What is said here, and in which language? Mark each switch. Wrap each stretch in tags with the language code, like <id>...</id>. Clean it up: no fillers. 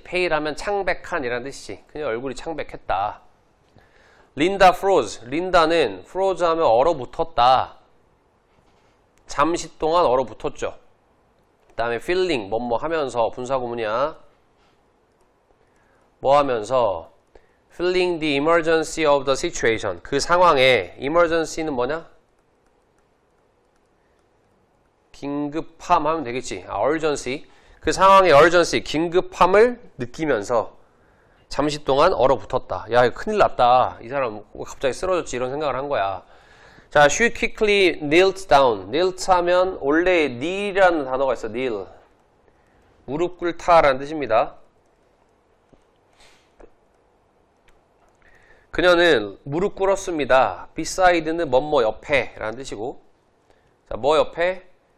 <ko>pale 하면 창백한 이라는 뜻이지. 그녀의 얼굴이 창백했다.</ko> <en>린다 froze.</en> <ko>린다는 froze 하면 얼어붙었다. 잠시 동안 얼어붙었죠. 그 다음에 feeling, 뭐뭐 하면서, 분사구문이야. 뭐 하면서?</ko> <en>feeling the emergency of the situation.</en> <ko>그 상황에, emergency는 뭐냐? 긴급함 하면 되겠지. urgency. 그 상황의 urgency, 긴급함을 느끼면서 잠시 동안 얼어붙었다. 야, 이거 큰일 났다. 이 사람 갑자기 쓰러졌지. 이런 생각을 한 거야. 자,</ko> <en>she quickly knelt down.</en> <ko>knelt 하면 원래 kneel이라는 단어가 있어. kneel. 무릎 꿇다라는 뜻입니다. 그녀는 무릎 꿇었습니다. beside는 뭐뭐 옆에 라는 뜻이고, 자, 뭐 옆에?</ko>